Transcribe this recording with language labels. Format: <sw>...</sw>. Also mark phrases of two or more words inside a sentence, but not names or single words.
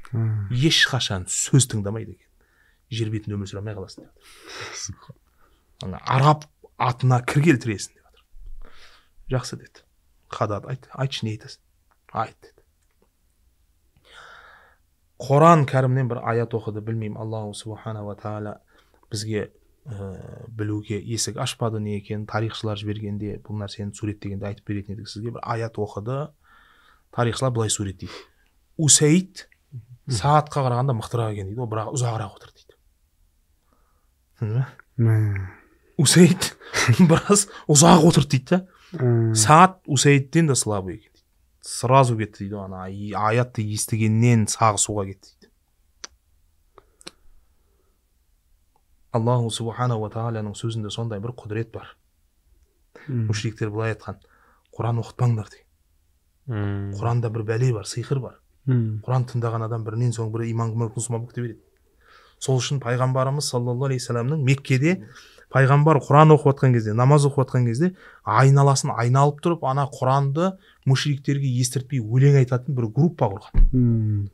<kk>Ешқашан сөз тыңдамайды екен. Жер бетінде өмір сүре алмай қаласың деп. Араб атына кір келтіресің деп. Жақсы деді. Қадат, айтшы не айтасың? Айт деді. Құран кәрімнен бір аят оқыды, білмеймін,</kk> <ar>الله سبحانه وتعالى</ar> <kk>бізге білуге есік ашпады не екен, тарихшылар жібергенде бұл нәрсені суреттегенде айтып беретін едік сізге. Бір аят оқыды, тарихшылар былай суреттейді. Усайд сағатқа қарағанда мықтырақ екен дейді, бірақ ұзағырақ отыр дейді. Усейд біраз ұзақ отырды дейді да. Сағат Усейдтен де слабый екен дейді. Сразу кетті дейді, ана аятты естігеннен сағы суға кетті дейді.</kk> <ar>الله سبحانه وتعالى</ar> <kk>сөзінде сондай бір құдірет бар. Мүшриктер былай айтқан: Құран оқытпаңдар дейді. Құранда бір бәле бар, сиқыр бар. Құран тыңдаған адам бірінен соң бірі иман мұсылман болып кете береді. Сол үшін пайғамбарымыз</kk> <ar>صلى الله عليه وسلم</ar> <kk>Меккеде пайғамбар Құран оқып жатқан кезде, намаз оқып жатқан кезде айналасын айналып тұрып, ана Құранды мүшриктерге естіртпей өлең айтатын бір группа құрған.</kk>